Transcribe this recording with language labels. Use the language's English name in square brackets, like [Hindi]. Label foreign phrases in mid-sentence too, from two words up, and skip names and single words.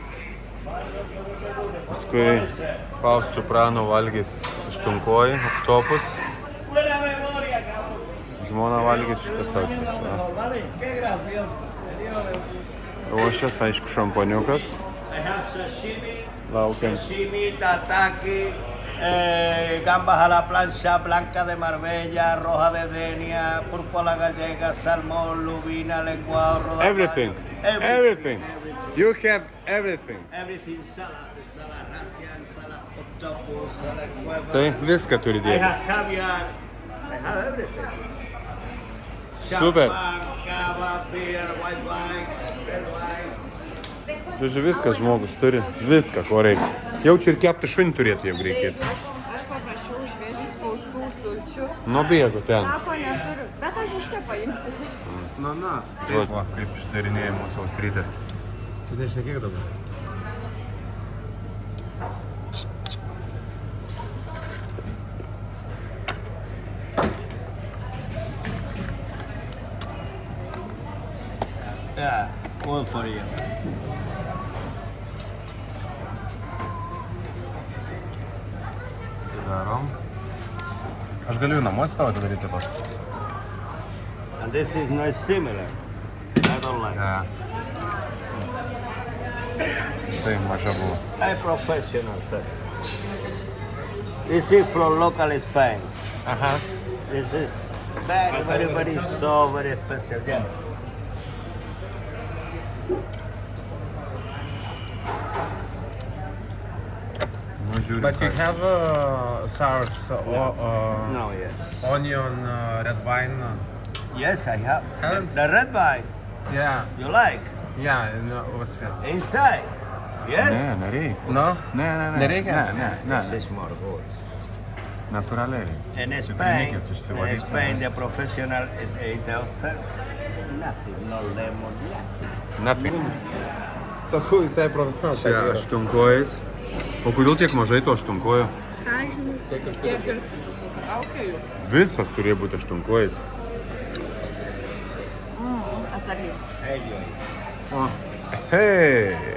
[Lithuanian] Paskui Faust Soprano valgys aštunkojį, oktopus. Žmona valgys šitas aukštas. Ruošias, aišku, šampaniukas. Laukiam. [Japanese] Sashimi, tataki, [Spanish] gambas a la plancha, blanca de Marbella, roja de Denia, púrpura gallega, salmón, lubina, lenguado, rodajas. [English] Everything. You have everything. Everything, salad, salad Russian, salad octopus, salad cueva. [Lithuanian] Tai viską turi [English] I [Lithuanian] dėti. [English] have caviar. I have everything. Super. Kava, beer, white wine, red wine. [Lithuanian] Žodžiu, viską žmogus turi. Viską, ko reikia. Jaučiu ir kepti šunį turėtų, jeigu reikėtų. Aš paprašiau šviežiai spaustų sulčių. Nu, bėgu ten. Sako, neturiu, bet aš iš čia paimsiu. Va, kaip išdarinėja mūsų austrytės. Tu nešnekėk dabar. [English] Yeah, all for you. [Lithuanian] Tai darom. Aš galiu namuose tavo atidaryti taip pat. [English] And this is not similar. I don't like. [Lithuanian] Tai maža buvo. [English] I'm professional, sir. This is from local Spain. Aha. This is very so very special. Yeah. [Lithuanian] Nu, žiūri. [English] But you have sauce or No, yes. onion, red wine? Yes, I have. Huh? The red wine. Yeah, You like? yeah, no, what's that? Inside. Yes. [Lithuanian] Ne, nereikia. [English] No? [Lithuanian] Ne. Nereikia? Ne. [English] This is more good. [Lithuanian] Natūraliai. [English] In Spain, [Lithuanian] Trinikis išsivalys. [English] in Spain, the professional eat oyster. Nothing, no lemon, nothing. Nothing. [Lithuanian] Sakau, jisai profesionalus. Čia aštunkojais. O kodėl tiek mažai to aštunkojo? Tiek ir susitraukė jų. Visas turėjo būti aštunkojais. Atsargiai. [English] Enjoy. [Lithuanian] Hei!